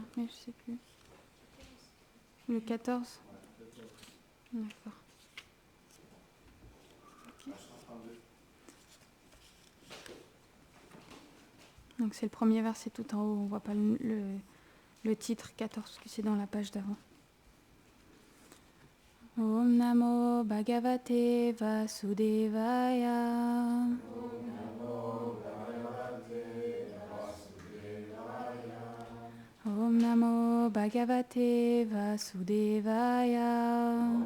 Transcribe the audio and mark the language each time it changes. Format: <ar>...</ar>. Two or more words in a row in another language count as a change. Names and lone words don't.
<fr>Je ne sais plus. Le 14? D'accord. Okay. Donc c'est le premier verset tout en haut, on ne voit pas le titre 14 parce que c'est dans la page d'avant.</fr> <sa>Om Namo Bhagavate Vasudevaya. Om Namo Bhagavate Vasudevaya.</sa>